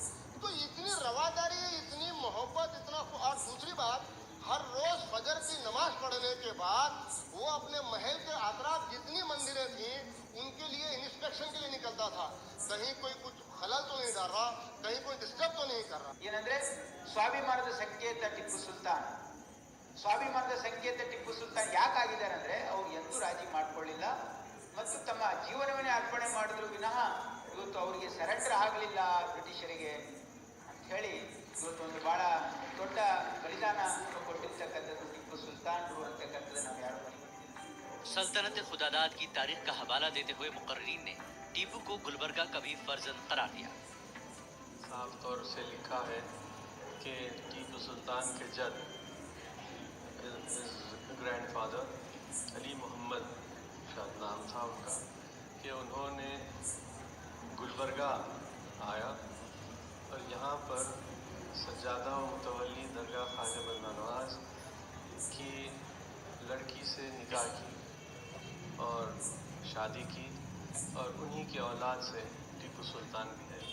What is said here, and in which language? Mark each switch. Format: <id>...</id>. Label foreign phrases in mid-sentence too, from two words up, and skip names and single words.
<ur>تو اتنی رواداری، اتنی محبت، اتنا. اور دوسری بات، ہر روز فجر کی نماز پڑھنے کے بعد وہ اپنے محل کے اطراف جتنی مندریں تھی انکے لیے انسپیکشن کے لیے نکلتا تھا. کہیں کوئی کچھ خلل تو نہیں ڈال رہا، کہیں کوئی ڈسٹرب تو نہیں کر رہا.</ur> <kn>ಏನಂದ್ರೆ ಸ್ವಾಭಿಮಾನದ ಸಂಕೇತ ಟಿಪ್ಪು ಸುಲ್ತಾನ್. ಸ್ವಾಭಿಮಾನದ ಸಂಕೇತ ಟಿಪ್ಪು ಸುಲ್ತಾನ್ ಯಾಕಾಗಿದ್ದಾರೆ ಅಂದ್ರೆ ಅವ್ರು ಎಂದೂ ರಾಜಿ ಮಾಡ್ಕೊಳ್ಳಿಲ್ಲ ಮತ್ತು ತಮ್ಮ ಜೀವನವನ್ನೇ ಅರ್ಪಣೆ ಮಾಡಿದ್ರು ವಿನಃ ಇವತ್ತು ಅವರಿಗೆ ಸರೆಂಡರ್ ಆಗಲಿಲ್ಲ ಬ್ರಿಟಿಷರಿಗೆ ಅಂತ ಹೇಳಿ ಇವತ್ತು ಒಂದು ಬಹಳ ದೊಡ್ಡ ಬಲಿದಾನ ಕೊಟ್ಟಿರ್ತಕ್ಕಂಥದ್ದು ಟಿಪ್ಪು ಸುಲ್ತಾನ್ರು ಅಂತಕ್ಕಂಥದ್ದು ನಾವು ಯಾರು ಮರೆಯಬಾರದು।</kn> <ur>سلطنت خداداد کی تاریخ کا حوالہ دیتے ہوئے مقررین نے ٹیپو کو گلبرگہ کا بھی فرزند قرار دیا. صاف طور سے لکھا ہے کہ ٹیپو سلطان کے جد گرینڈفادر علی محمد شاید نام تھا انکا، کہ انہوں نے گلبرگہ آیا اور یہاں پر سجادہ متولی درگاہ خواجہ بندہ نواز کی لڑکی سے نکاح کی اور شادی کی اور انہی کی اولاد سے ٹیپو سلطان بھی ہے.</ur>